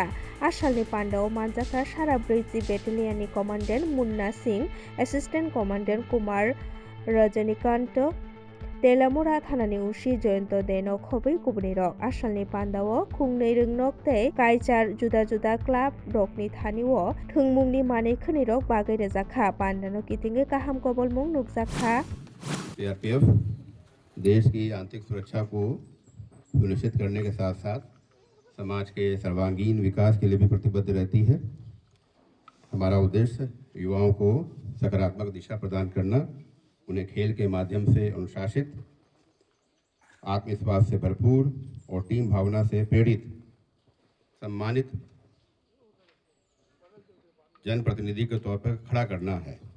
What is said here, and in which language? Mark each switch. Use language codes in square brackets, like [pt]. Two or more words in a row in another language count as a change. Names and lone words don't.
[trp] Ashalni Panda Manjaka, Shara Bridge [en] Battalion Commandant [trp] Munna Singh, [en] Assistant Commandant [trp] Kumar Rajanikanto, Telamura Thanani Ushi Joyonto Deno Khobai Kubni Rok, Ashalni Pandao, Kungnei Rung Nokte, Kaichar Juda Juda Club, Rokni Thaniwo, Thungmungni Mane Khuni Rok Bagai Rezakha, Pandano Kitinge Kaham Kobol Mung Nukzakha. [hi] सीआरपीएफ देश की आंतरिक सुरक्षा को सुनिश्चित करने के साथ साथ समाज के सर्वांगीण विकास के लिए भी प्रतिबद्ध रहती है। हमारा उद्देश्य युवाओं को सकारात्मक दिशा प्रदान करना, उन्हें खेल के माध्यम से अनुशासित, आत्मविश्वास से भरपूर और टीम भावना से प्रेरित सम्मानित जनप्रतिनिधि के तौर पर खड़ा करना है।